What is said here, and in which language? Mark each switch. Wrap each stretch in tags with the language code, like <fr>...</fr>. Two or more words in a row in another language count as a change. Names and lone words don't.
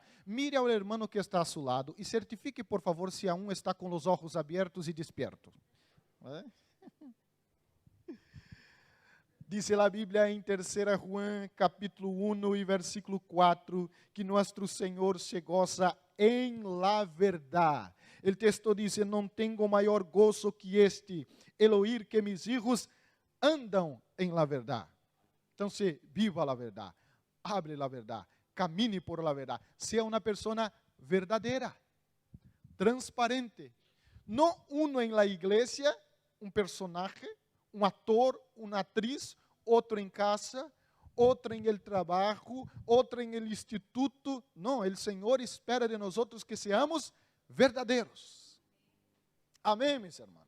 <pt>Mire ao irmão que está a seu lado e certifique, por favor, se a um está com os olhos abertos e despierto. Diz a Bíblia em 3 Juan, capítulo 1 e versículo 4, que nosso Senhor se goza em la verdade. O texto diz, não tenho maior gozo que este,</pt> <es>el oír que mis hijos</es> <pt>andam em la verdade. Então, viva a verdade, abre a verdade, camine</pt> <es>por la</es> <pt>verdade, seja uma pessoa verdadeira, transparente, não uno em la igreja, um personagem, um ator, uma atriz, outro em casa, outro em el trabalho, outro em el instituto. Não, o Senhor espera de nós outros</pt> <es>que seamos</es> <pt>verdadeiros. Amém, meus irmãos?</pt>